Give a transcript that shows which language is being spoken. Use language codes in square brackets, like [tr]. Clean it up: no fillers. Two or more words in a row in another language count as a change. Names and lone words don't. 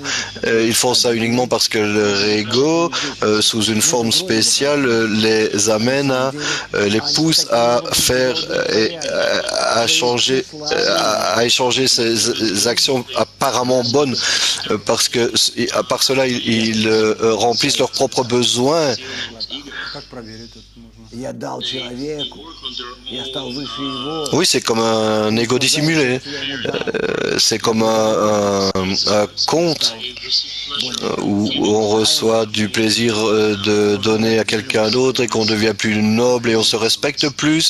[fr] Ils font ça uniquement parce que leur ego, sous une forme spéciale, les amène les pousse à faire et à échanger ces actions apparemment bonnes, parce que par cela ils remplissent leurs propres besoins. [ru] Как проверить это можно? [fr] Oui, c'est comme un ego dissimulé. C'est comme un conte où on reçoit du plaisir de donner à quelqu'un d'autre et qu'on devient plus noble et on se respecte plus.